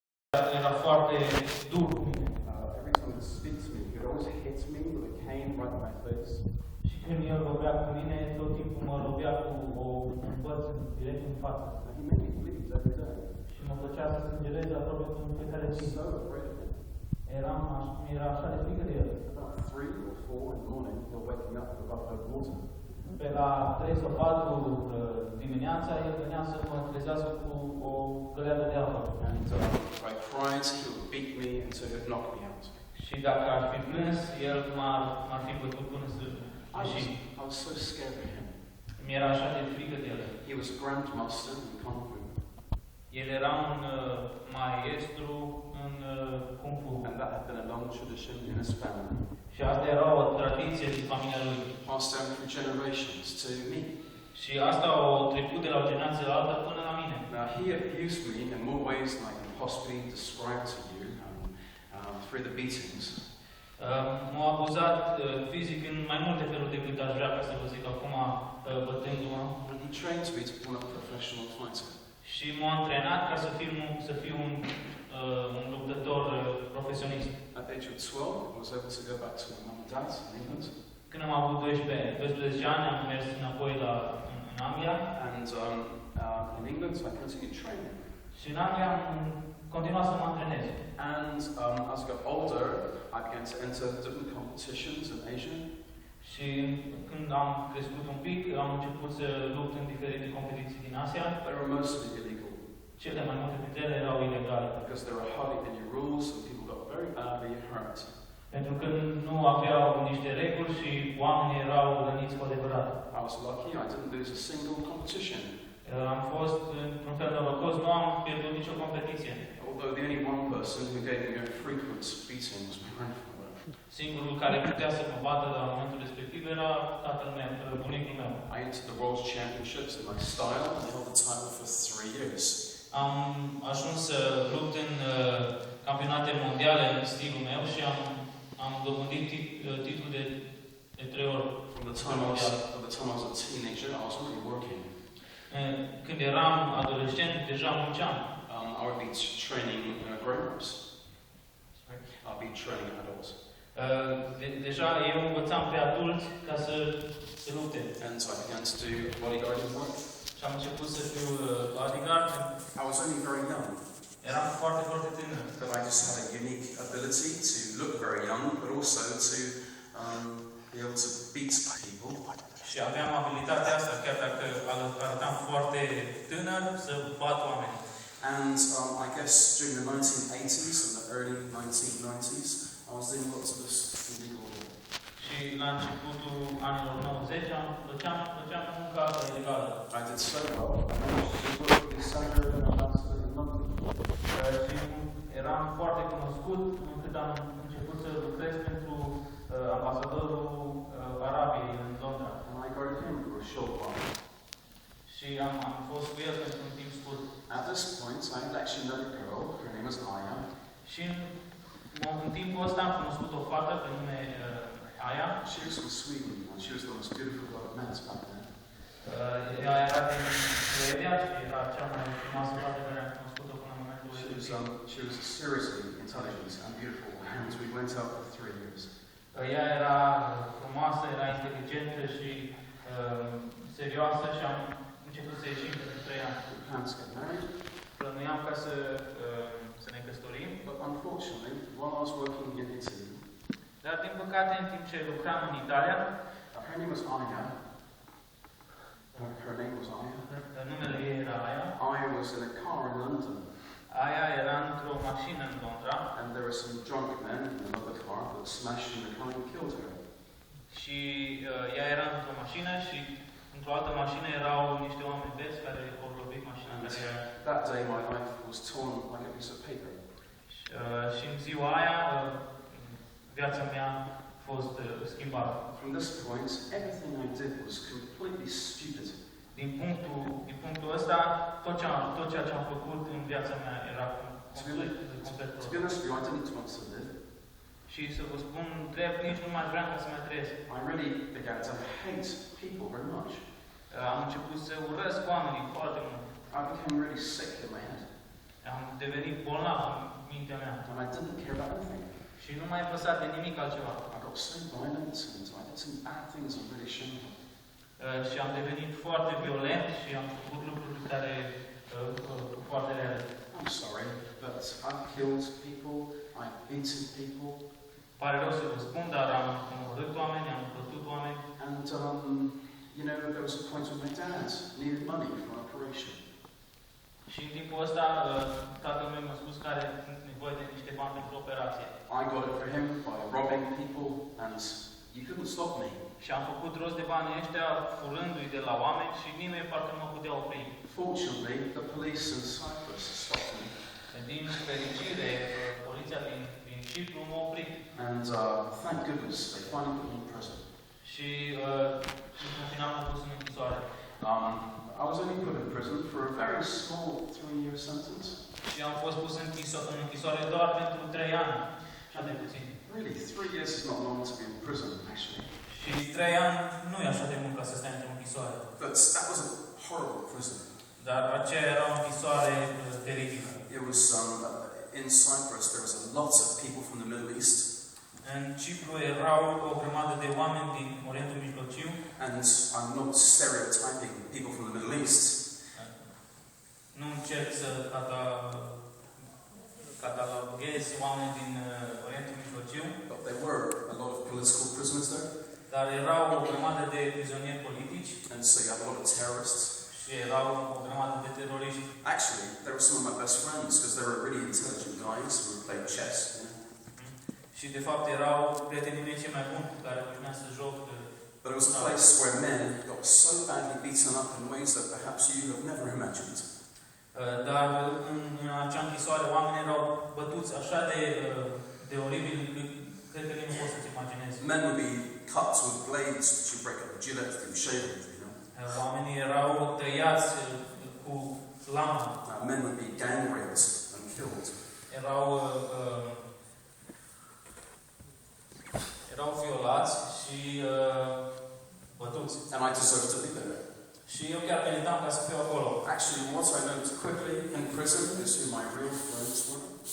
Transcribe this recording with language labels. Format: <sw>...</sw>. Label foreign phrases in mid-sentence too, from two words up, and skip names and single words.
<ro>Era foarte dur cu mine.</ro> <en>Every time it speaks to me, it always hits me with a cane right in my face.</en> <ro>Și când el vorbea cu mine, tot timpul mă lovea cu un băț direct în față.</ro> <en>And he made me bleed every day.</en> <ro>Și mă făcea să sângerez aproape în fiecare zi.</ro> <en>So afraid of him.</en> <ro>Mi-era așa de frică de el.</ro> <en>About 3 or 4 in the morning, he'll wake me up with a bucket of water.</en> <ro>Pe la 3 sau 4 dimineața, el venea să mă trezească cu o găleată de apă.</ro> <en>And if I cried, he would beat me until he would knock me out.</en> <ro>Și dacă aș fi plâns, el m-ar fi bătut până să ieși.</ro> <en>I was so scared of him.</en> <ro>Mi-era așa de frică de el.</ro> <en>He was grandmaster in Kung Fu.</en> <ro>El era un maestru în Kung Fu.</ro> <en>And that had been a long tradition in his family.</en> <ro>Și asta era o tradiție din familia lui.</ro> <en>Passed down through generations to me.</en> <ro>Și asta o trecut de la o generație la alta până la mine.</ro> <en>Now he abused me in more ways than I can possibly describe to you through the beatings.</en> <ro>M-a abuzat fizic în mai multe feluri decât aș vrea ca să vă zic acum, bătându-mă.</ro> <en>And he trained me to become a professional fighter.</en> <ro>Și m-a antrenat ca să fiu un luptător profesionist.</ro> <en>At the age of 12, I was able to go back to my mum and dad in England.</en> <ro>Când am avut 12 ani, am mers înapoi în Anglia.</ro> <en>And in England, I continued training.</en> <ro>Și în Anglia am continuat să mă antrenez.</ro> <en>And as I got older, I began to enter different competitions in Asia.</en> <ro>Și când am crescut un pic, am început să lupt în diferite competiții din Asia.</ro> <en>They were mostly illegal.</en> <ro>Cele mai multe dintre ele erau ilegale.</ro> <en>Because there were hardly any rules and people got very badly hurt.</en> <ro>Pentru că nu aveau niște reguli și oamenii erau răniți cu adevărat.</ro> <en>I was lucky, I didn't lose a single competition.</en> <ro>Am fost într-un fel norocos, nu am pierdut nicio competiție.</ro> <en>Although the only one person who gave me a frequent beating was my grandfather.</en> <ro>Singurul care putea să mă bată la momentul respectiv era tatăl meu, bunicul meu.</ro> <en>I entered the World Championships in my style and held the title for 3 years.</en> <ro>Am ajuns să lupt în campionate mondiale în stilul meu și am dobândit titlul de 3 ori.</ro> <en>From the time I was a teenager, I was already working.</en> <ro>Când eram adolescent, deja munceam.</ro> <en>I would be training grown-ups. I'll be training adults.</en> <ro>Deja eu învățam pe adulți ca să se lupte.</ro> <en>And so I began to do bodyguarding work.</en> <ro>Și am început să fiu bodyguard.</ro> <en>I was only very young.</en> <ro>Eram foarte, foarte tânăr.</ro> <en>But I just had a unique ability to look very young, but also to be able to beat people.</en> <ro>Și aveam abilitatea asta, chiar dacă arătam foarte tânăr, să bat oameni.</ro> <en>And I guess during the 1980s and the early 1990s, I was doing lots of this illegal work.</en> <ro>Și la începutul anilor 90 făceam munca ilegală.</ro> <en>I did so well, I managed to work with the Senator and Ambassador in London.</en> <ro>Și eram foarte cunoscut încât am început să lucrez pentru ambasadorul Arabiei în Londra.</ro> <en>And I guarded him for a short while.</en> <ro>Și am fost cu el pentru un timp scurt.</ro> <en>At this point, I had actually met a girl, her name was Aya.</en> <ro>Și în timpul ăsta am cunoscut o fată pe nume Aya.</ro> <en>She was from Sweden, and she was the most beautiful girl I've met back then.</en> <ro>Ea era din Suedia și era cea mai frumoasă fată pe care am cunoscut-o până în momentul respectiv.</ro> <en>She was seriously intelligent and beautiful, and we went out for 3 years.</en> <ro>Ea era frumoasă, era inteligentă și serioasă și am început să ieșim pentru 3 ani.</ro> <en>We planned to get married.</en> <ro>Plănuiam ca să ne căsătorim.</ro> <en>But unfortunately, while I was working in Italy,</en> <ro>dar din păcate, în timp ce lucram în Italia,</ro> <en>her name was Aya. Her name was Aya.</en> <ro>Numele ei era Aya.</ro> <en>Aya was in a car in London.</en> <ro>Aya era într-o mașină în Londra.</ro> <en>And there were some drunk men in another car that smashed in the car and killed her.</en> <ro>Și ea era într-o mașină și într-o altă mașină erau niște oameni beți care au lovit mașina care era.</ro> <en>That day my life was torn like a piece of paper.</en> <ro>Și în ziua aia viața mea a fost schimbată.</ro> <en>From this point, everything I did was completely stupid.</en> <ro>Din punctul ăsta, tot ceea ce am făcut în viața mea era complet</ro> <en>To be honest with you, I didn't want to live.</en> <ro>Și să vă spun drept, nici nu mai vreau ca să mai trăiesc.</ro> <en>I really began to hate people very much.</en> <ro>Am început să urăsc oamenii foarte mult.</ro> <en>I became really sick in my head.</en> <ro>Am devenit bolnav în</ro> <en>didn't care about anything.</en> <ro>Și nu m-ai păsat de nimic altceva.</ro> <en>I got so violent and I did some bad things I'm really shameful.</en> <ro>Și am devenit foarte violent și am făcut lucruri care foarte rele.</ro> <en>I'm sorry, but I've killed people, I've beaten people.</en> <ro>Pare rău să vă spun, dar am omorât oameni, am bătut oameni.</ro> <en>And, you know, there was a point when my dad needed money for an operation.</en> <ro>Și în timpul ăsta, tatăl meu mi-a spus că are nevoie de niște bani pentru operație.</ro> <en>I got it for him by robbing people, and you couldn't stop me.</en> <ro>Și am făcut rost de banii ăștia furându-i de la oameni și nimeni parcă nu mă putea opri.</ro> <en>Fortunately, the police in Cyprus stopped me.</en> <ro>Din fericire, poliția din Cipru m-a oprit.</ro> <en>And thank goodness they finally put me in prison.</en> <ro>Și în final m-a pus în închisoare.</ro> <en>I was only put in prison for a very small 3-year sentence.</en> <ro>Și am fost pus în închisoare doar pentru 3 ani. Așa de puțin.</ro> <en>Really, 3 years is not long to be in prison, actually.</en> <ro>Și 3 ani nu e așa de mult ca să stai într-o închisoare.</ro> <en>But that was a horrible prison.</en> <ro>Dar aceea era o închisoare teribilă.</ro> <en>It was in Cyprus. There was a lot of people from the Middle East.</en> <ro>În Cipru erau o grămadă de oameni din Orientul Mijlociu.</ro> <en>And I'm not stereotyping people from the Middle East.</en> <ro>Nu încerc să cataloghez oameni din Orientul Mijlociu.</ro> <en>But there were a lot of political prisoners there.</en> <ro>Dar erau o grămadă de prizonieri politici.</ro> <en>And so you had a lot of terrorists.</en> <ro>Și erau o grămadă de teroriști.</ro> <en>Actually, they were some of my best friends because they were really intelligent guys who played chess. You know?</en> <ro>Și de fapt erau prietenii mei cei mai buni cu care puteam să joc.</ro> <en>But it was a place where men got so badly beaten up in ways that perhaps you have never imagined.</en> <ro>Dar în acea închisoare oamenii erau bătuți așa de oribil încât cred că nu poți să-ți imaginezi.</ro> <en>Men would be cut with blades that you break up the gillette and shave with, you know.</en> <ro>Oamenii erau tăiați cu lamă.</ro> <en>Men would be gang raped and killed.</en> <ro>Erau violați și bătuți.</ro> <en>And I deserved to be there.</en> <ro>Și eu chiar meritam ca să fiu acolo.</ro> <en>Actually, what I noticed quickly in prison is who my real friends were.</en>